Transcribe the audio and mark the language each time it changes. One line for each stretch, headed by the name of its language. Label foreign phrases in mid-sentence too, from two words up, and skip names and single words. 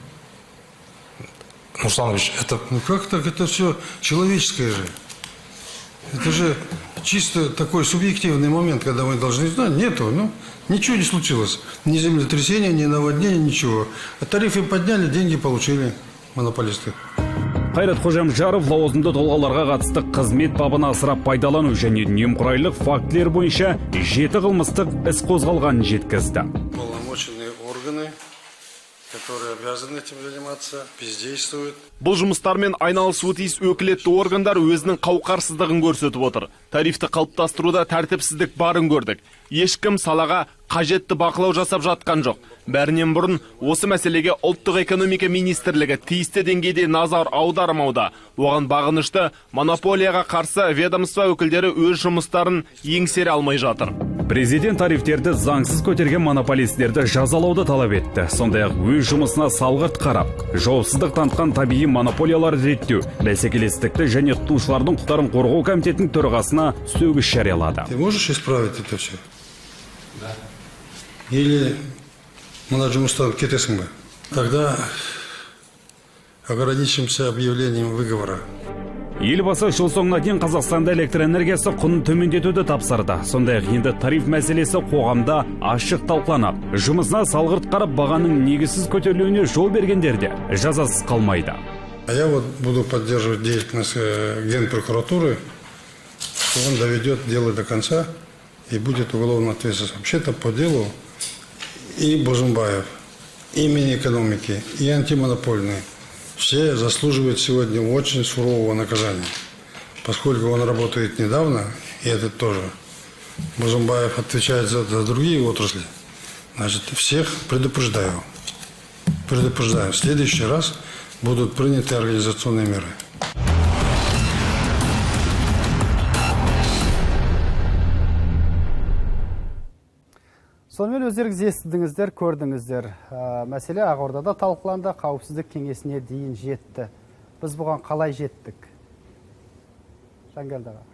Russian: Русланович, это... Ну как так? Это все человеческое же. Это же чисто такой субъективный момент, когда мы должны знать. Нету, ну, ничего не случилось. Ни землетрясения, ни наводнения, ничего. А тарифы подняли, деньги получили монополисты.
Kazakh: Қайрат Қожамжаров лауазымды тұлғаларға қатысты қызмет бабын асырап пайдалану және немқұрайлық фактілер бойынша 7 қылмыстық іс қозғалғанын жеткізді.
Russian: Полномоченные органы, которые обязаны этим заниматься, бездействуют.
Kazakh: Бұл жұмыстармен айналысуы тиіс өкілетті органдар өзінің қауқарсыздығын көрсетіп отыр. Тарифті қалыптастыруда тәртіпсіздік барын көрдік. Ешкім салаға қажетті бақылау жасап жатқан жоқ. Бәрінен бұрын осы мәселеге ұлттық экономика министрлігі тиісті деңгейде назар аудармауда. Оған бағынышты монополияға қарсы ведомство өкілдері өз жұмыстарын еңсере алмай жатыр. Президент тарифтерді заңсыз көтерген монополистерді жазалауды талап етті. Сондай-ақ өз жұмысына салғырт қарап, жауапсыздық танытқан табиғи монополияларды реттеу, бәсекелестікті және тұтынушылардың құқықтарын қорғау комитетінің төрағасына сөгіс жариялады.
Russian: Ты можешь исправить это все? Да.
Kazakh: Или мына жұмыстан кетесің бе?
Russian: Тогда ограничимся объявлением выговора.
Kazakh: Елбасы жыл соңына дейін Қазақстанда электр энергиясы құнын төмендетуді тапсырды. Сондай-ақ енді тариф мәселесі қоғамда ашық талқыланып, жұмысына салғырт қарап бағаның негізсіз көтерілуіне жол бергендерде жазасыз қалмайды.
Russian: А я вот буду поддерживать деятельность Генпрокуратуры, что он доведет дело до конца и будет уголовно ответственность. Вообще-то по делу и Божумбаев, и Минэкономики, и антимонопольные все заслуживают сегодня очень сурового наказания. Поскольку он работает недавно, и этот тоже, Божумбаев отвечает за другие отрасли, значит, всех предупреждаю. В следующий раз будут приняты организационные меры.
Kazakh: Сонымен өздеріңіз естідіңіздер, көрдіңіздер. Мәселе Ақордада талқыланды, қауіпсіздік кеңесіне дейін жетті. Біз бұған қалай жеттік? Жангелді аға.